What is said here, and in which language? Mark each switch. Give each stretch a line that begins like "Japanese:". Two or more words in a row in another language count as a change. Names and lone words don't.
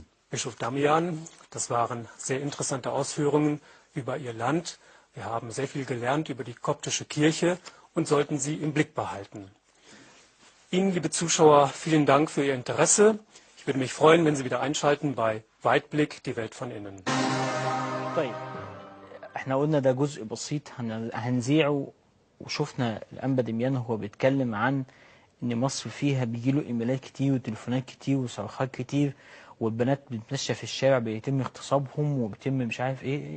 German: Bischof Damian, das waren sehr interessante Ausführungen über Ihr Land. Wir haben sehr viel gelernt über die koptische Kirche und sollten sie im Blick behalten. Ihnen, liebe Zuschauer, vielen Dank für Ihr Interesse. Ich würde mich freuen, wenn Sie wieder einschalten bei Weitblick, die Welt von innen.
Arabic: طيب احنا قلنا ده جزء بسيط هنذيعه، وشفنا الأنبا دميان هو بيتكلم عن ان مصر فيها بيجيله ايميلات كتير وتليفونات كتير وصرخات كتير، والبنات بتتمشى في الشارع بيتم اغتصابهم وبيتم مش عارف ايه.